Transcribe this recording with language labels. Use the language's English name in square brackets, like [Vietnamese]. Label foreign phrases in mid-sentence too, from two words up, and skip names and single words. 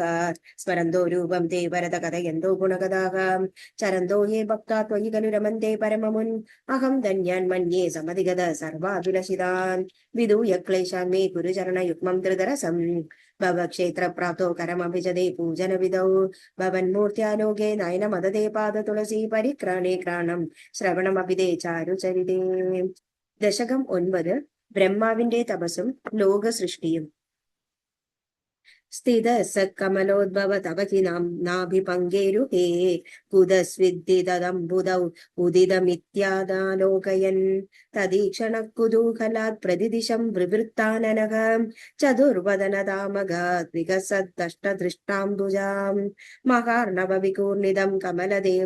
[Sanskrit] स्मरन्तो रूपं ते वरद कथयन्तो गुणगदाः चरन्तो ये भक्ता त्वयि खलु रमन्ते परममुन् अहं धन्यान् समधिगत सर्वाभिलषितान् विदूय क्लेशान् मे गुरुचरणयुग्मं धृतरसम् भवक्षेत्रप्राप्तो करमभिजदे पूजनविधौ भवन्मूर्त्यालोके नयनमददे पादतुलसी परिक्राणे क्राणं ശ്രവണമഭിതേ ചാരുചരിതേ. [Malayalam] ദശകം 9. ബ്രഹ്മാവിന്റെ തപസ്സും ലോകസൃഷ്ടിയും. [Sanskrit] स्थितः सत्कमलोद्भव तव हि नाभिपङ्गेरुहे कुदस्विद्दिदम्बुदौ उदितमित्यादालोकयन् तदीक्षणः कुतूहलात् प्रतिदिशं विवृत्ताननः चतुर्वदनदामगात् विकसद्दष्टदृष्टाम्बुजाम् महार्णवविकूर्णिदं कमलदेव